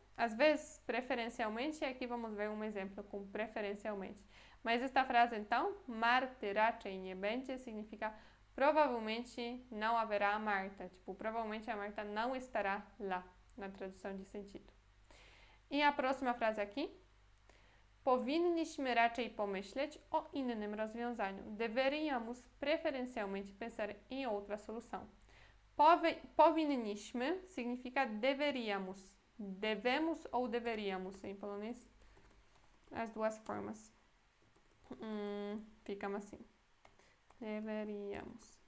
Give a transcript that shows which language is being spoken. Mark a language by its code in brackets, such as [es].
[pt] Às vezes, preferencialmente, e aqui vamos ver um exemplo com preferencialmente. Mas esta frase, então, [pl] Marty raczej nie będzie, [pt] significa provavelmente não haverá a Marta. Tipo, provavelmente a Marta não estará lá, na tradução de sentido. E a próxima frase aqui. [pl] Powinniśmy raczej pomyśleć o innym rozwiązaniu. [pt] Deveríamos preferencialmente pensar em outra solução. Powinniśmy significa deveríamos. Devemos ou deveríamos em polonês? As duas formas. Ficam assim. Deveríamos.